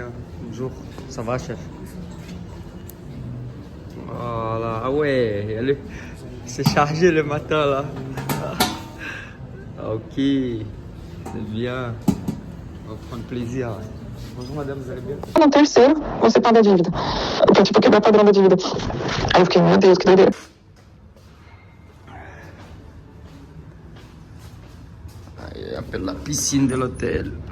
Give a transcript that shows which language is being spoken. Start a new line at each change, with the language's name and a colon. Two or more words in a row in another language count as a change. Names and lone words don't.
French: Bonjour, ça va chef? Voilà, ah ouais, c'est chargé le matin là. Ah, ok, c'est bien. On va prendre plaisir. Bonjour madame, vous allez bien?
Portuguese: No terceiro, você paga a dívida. Que é tipo quebrar padrão da dívida. Aí eu fiquei, meu Deus, que doideira. Aí,
French: appelle la piscine de l'hôtel.